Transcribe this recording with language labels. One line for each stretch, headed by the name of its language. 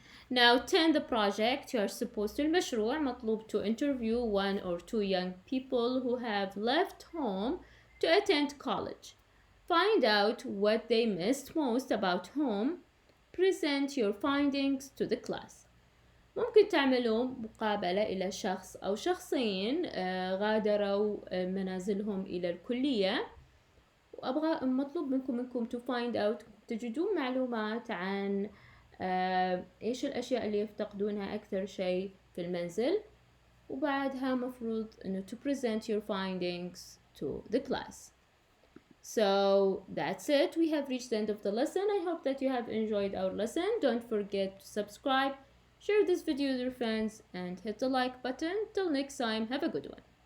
English: Now, 10, the project. You are supposed to
Arabic: المشروع مطلوب
English: to interview 1 or 2 young people who have left home to attend college. Find out what they missed most about home. Present your findings to the class.
Arabic: ممكن تعملوا مقابلة إلى شخص أو شخصين غادروا منازلهم إلى الكلية، وأبغى مطلوب منكم
English: to find out
Arabic: تجدون معلومات عن إيش الأشياء اللي يفتقدونها أكثر شيء في المنزل، وبعدها مفروض إنه
English: to present your findings to the class. So that's it. We have reached the end of the lesson. I hope that you have enjoyed our lesson. Don't forget to subscribe, share this video with your friends, and hit the like button. Till next time, have a good one.